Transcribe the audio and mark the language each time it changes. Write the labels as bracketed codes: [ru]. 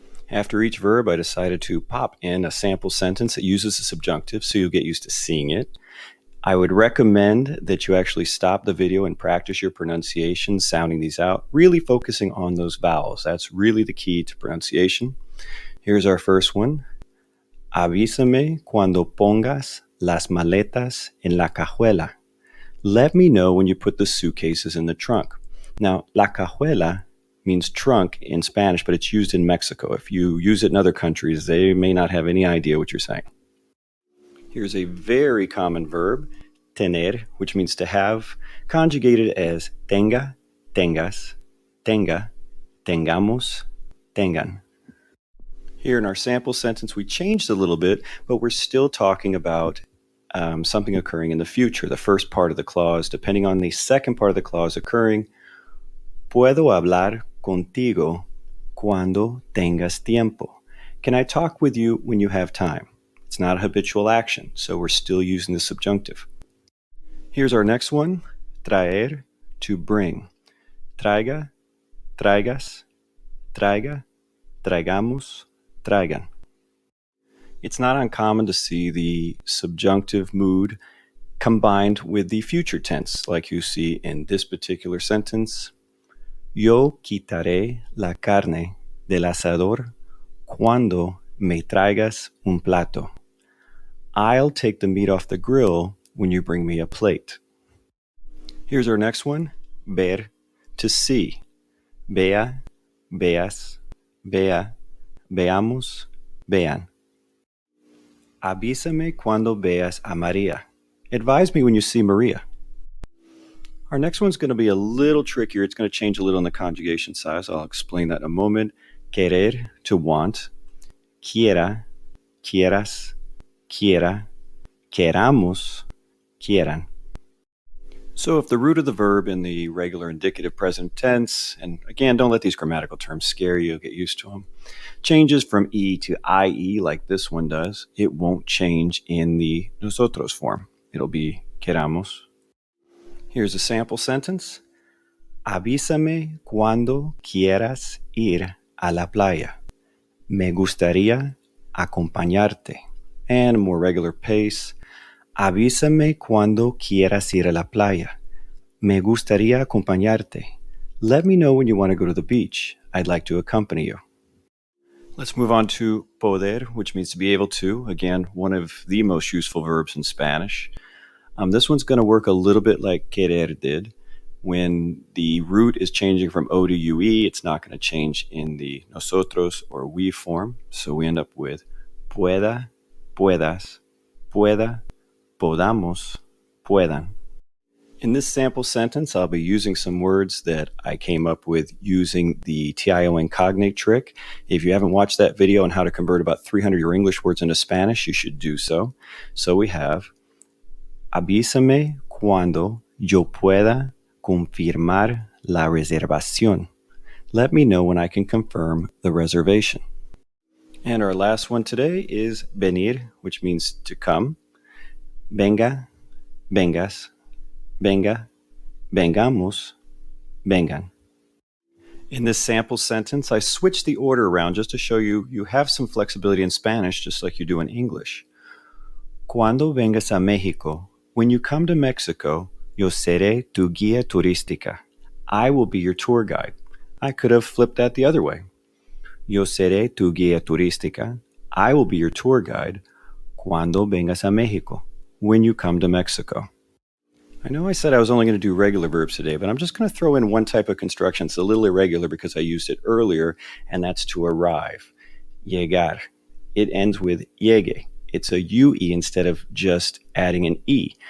[en] After each verb, I decided to pop in a sample sentence that uses the subjunctive, so you'll get used to seeing it. I would recommend that you actually stop the video and practice your pronunciation, sounding these out, really focusing on those vowels. That's really the key to pronunciation. Here's our first one. [es] Avísame cuando pongas las maletas en la cajuela. [en] Let me know when you put the suitcases in the trunk. Now, la cajuela means trunk in Spanish, but it's used in Mexico. If you use it in other countries, they may not have any idea what you're saying. Here's a very common verb, tener, which means to have, conjugated as tenga, tengas, tenga, tengamos, tengan. Here in our sample sentence, we changed a little bit, but we're still talking about something occurring in the future, the first part of the clause. Depending on the second part of the clause occurring, [es] puedo hablar contigo cuando tengas tiempo. [en] Can I talk with you when you have time? It's not a habitual action, so we're still using the subjunctive. Here's our next one, traer, to bring. Traiga, traigas, traiga, traigamos, traigan. It's not uncommon to see the subjunctive mood combined with the future tense, like you see in this particular sentence. [es] Yo quitaré la carne del asador cuando me traigas un plato. [en] I'll take the meat off the grill when you bring me a plate. Here's our next one, ver, to see. [es] Vea, veas, vea, veamos, vean. Avísame cuando veas a María. [en] Advise me when you see Maria. Our next one's going to be a little trickier. It's going to change a little on the conjugation side, so I'll explain that in a moment. [es] Querer, [en] to want. [es] Quiera, quieras, quiera, queramos, quieran. [en] So if the root of the verb in the regular indicative present tense, and again, don't let these grammatical terms scare you, get used to them, changes from E to IE like this one does, it won't change in the nosotros form. It'll be queramos. Here's a sample sentence. [es] Avísame cuando quieras ir a la playa. Me gustaría acompañarte. [en] And a more regular pace. [es] Avísame cuando quieras ir a la playa. Me gustaría acompañarte. [en] Let me know when you want to go to the beach. I'd like to accompany you. Let's move on to poder, which means to be able to. Again, one of the most useful verbs in Spanish. This one's going to work a little bit like querer did. When the root is changing from O to UE, it's not going to change in the nosotros or we form. So we end up with pueda, puedas, pueda, podamos, puedan. In this sample sentence, I'll be using some words that I came up with using the TIO cognate trick. If you haven't watched that video on how to convert about 300 of your English words into Spanish, you should do so. So we have, [es] avísame cuando yo pueda confirmar la reservación. [en] Let me know when I can confirm the reservation. And our last one today is venir, which means to come. [es] Venga, vengas, venga, vengamos, vengan. [en] In this sample sentence, I switched the order around just to show you have some flexibility in Spanish, just like you do in English. [es] Cuando vengas a México, [en] when you come to Mexico, [es] yo seré tu guía turística. [en] I will be your tour guide. I could have flipped that the other way. [es] Yo seré tu guía turística. [en] I will be your tour guide. [es] Cuando vengas a México, [en] when you come to Mexico. I know I said I was only going to do regular verbs today, but I'm just going to throw in one type of construction. It's a little irregular because I used it earlier, and that's to arrive. Llegar. It ends with llegue. It's a UE instead of just adding an E.